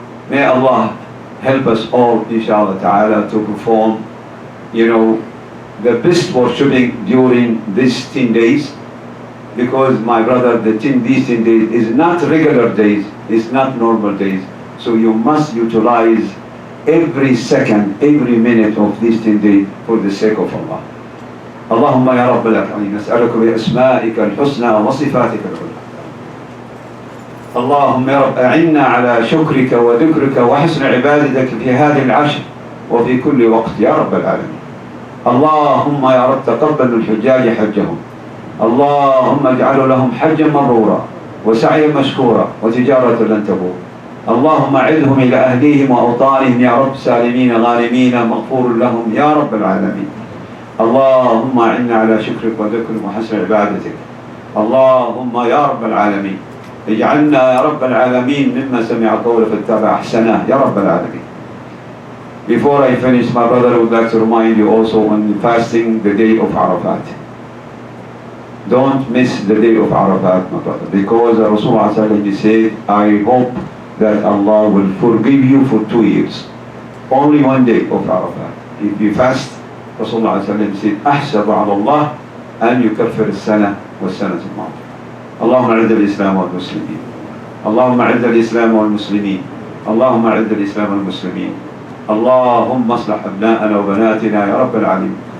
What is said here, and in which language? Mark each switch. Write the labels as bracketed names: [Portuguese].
[English] May Allah help us all, inshallah ta'ala, to perform, the best worshipping during these 10 days. Because my brother, these 10 days is not regular days, it's not normal days. So you must utilize every second, every minute of these 10 days for the sake of Allah. [Arabic] اللهم يا رب العالمين نسألك بأسمائك الحسنى وصفاتك العلى. اللهم يا رب أعنا على شكرك وذكرك وحسن عبادتك في هذه العشر وفي كل وقت يا رب العالمين. اللهم يا رب تقبل الحجاج حجهم. اللهم اجعل لهم حجا مبرورا وسعيا مشكورا وتجارة لن تبور. اللهم عدهم إلى أهليهم وأوطانهم يا رب سالمين غانمين مغفور لهم يا رب العالمين. اللهم أعنا على شكرك وذكرك وحسن عبادتك. اللهم يا رب العالمين اجعلنا يا رب العالمين مما سمع قوله فاتبع أحسنه يا رب العالمين. [English] Before I finish, my brother, I would like to remind you also on fasting the day of Arafat. Don't miss the day of Arafat, my brother, because Rasulullah said, I hope that Allah will forgive you for 2 years. Only one day of Arafat. If you fast, Rasulullah said, [Arabic] أحسب على الله أن يكفر السنة والسنة الماضية. اللهم أعز الإسلام والمسلمين. اللهم أعز الإسلام والمسلمين. اللهم أعز الإسلام والمسلمين. اللهم اصلح أبناءنا وبناتنا يا رب العالمين.